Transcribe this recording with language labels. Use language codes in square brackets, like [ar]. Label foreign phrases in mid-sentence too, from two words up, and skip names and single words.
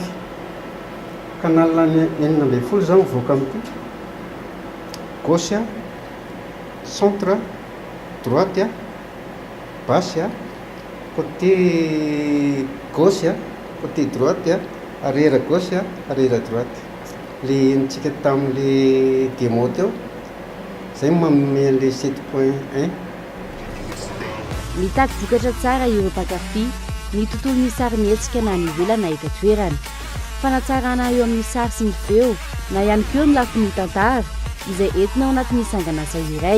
[mg] Canal 9.0 zao mivoaka amin'ity. [fr] Gauche, centre, droite, basse, côté gauche, côté droite, arrière gauche, arrière droite. [mg] Le nitsika tamin'le démo teo zay manome le 7.1. Mitaky vokatra tsara ireo mpankafy ny tontolon'ny sarimihetsika na ny ivelany na eto toerana. Fanatsarana eo amin'ny sary sy ny feo na ihany koa ny lafin'ny tantara izay entina ao anatin'ny sangan'asa iray.